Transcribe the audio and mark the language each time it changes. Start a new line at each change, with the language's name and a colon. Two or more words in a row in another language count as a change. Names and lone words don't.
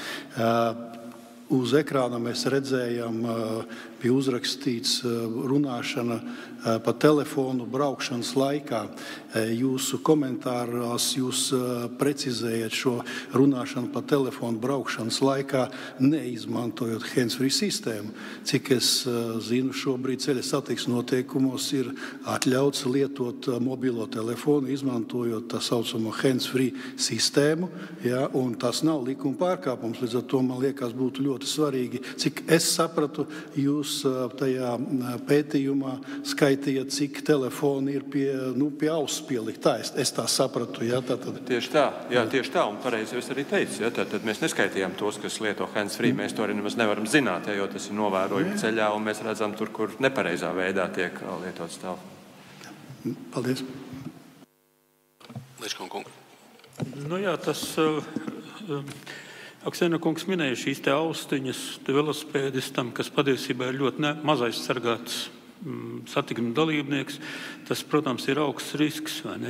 Latvian: Uz ekrāna mēs redzējām, bija uzrakstīts runāšana pa telefonu braukšanas laikā. Jūsu komentāros jūs precizējat šo runāšanu pa telefonu braukšanas laikā, neizmantojot hands-free sistēmu. Cik es zinu, šobrīd ceļa satiksmes noteikumos ir atļauts lietot mobilo telefonu, izmantojot tā saucamo hands-free sistēmu, ja, un tas nav likuma pārkāpums. Līdz ar to man liekas būtu ļoti svarīgi. Cik es sapratu, jūs tajā pētījumā skaitījat, cik telefoni ir pie auss pielikt. Tā, es tā sapratu. Ja, Tieši tā, jā, tieši tā, un pareizi es arī teicu. Ja, tad mēs neskaitījām tos, kas lieto hands-free. Mēs to arī nemaz nevaram zināt, ja, jo tas ir novērojumi ceļā, un mēs redzam tur, kur nepareizā veidā tiek lietots telefons. Paldies. Leškana kungs. Jā, tas Aksēna kungs minēja šīs austiņas velosipēdistam, kas patiesībā ir ļoti maz aizsargāts satikuma dalībnieks, tas, protams, ir augsts risks, vai ne?